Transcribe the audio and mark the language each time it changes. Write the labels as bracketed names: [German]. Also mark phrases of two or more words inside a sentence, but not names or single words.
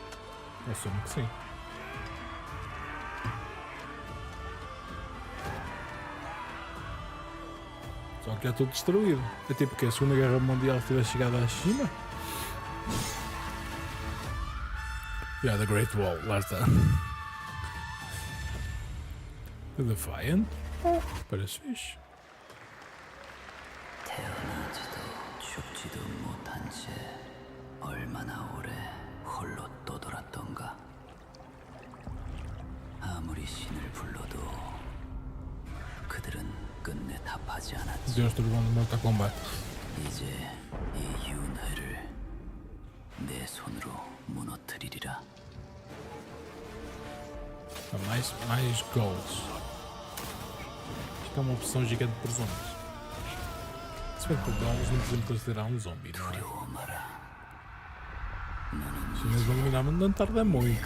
[Portuguese] Assumo que sim. Só que é tudo destruído. É tipo que a Segunda Guerra Mundial tivesse chegado à China. The Great Wall, lá está. The Defiant. Parece fixe. [Korean] 태어나지도 죽지도 못한 채 얼마나 오래 홀로 떠돌았던가. 아무리 신을 불러도 그들은 끝내 답하지 않았지. [Portuguese] Deus do Mortal Kombat. [Korean] 이제 이 윤회를 내 손으로 무너뜨리리라. [Portuguese] Mais goals. Isto é uma opção gigante por zombies. Se bem que goals não podemos considerar um zombie, não é? Os chineses vão dominar, mas não tarda muito.